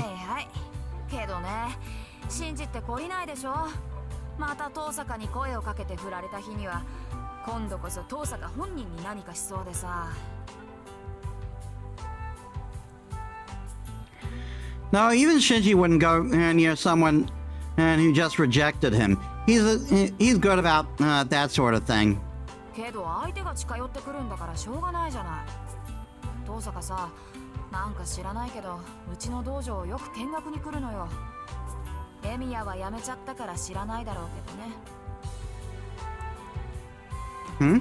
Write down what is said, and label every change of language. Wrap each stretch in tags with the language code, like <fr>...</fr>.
<ja>はいはい。けどね、シンジって懲りないでしょ。また遠坂に声をかけて振られた日には、今度こそ遠坂本人に何かしそうでさ。</ja> <en>No, even Shinji wouldn't go near someone who just rejected him. He's good about that sort of thing.</en> <ja>けど相手が近寄ってくるんだからしょうがないじゃない。遠坂さ、なんか知らないけど、うちの道場をよく見学に来るのよ。エミヤは辞めちゃったから知らないだろうけどね。</ja>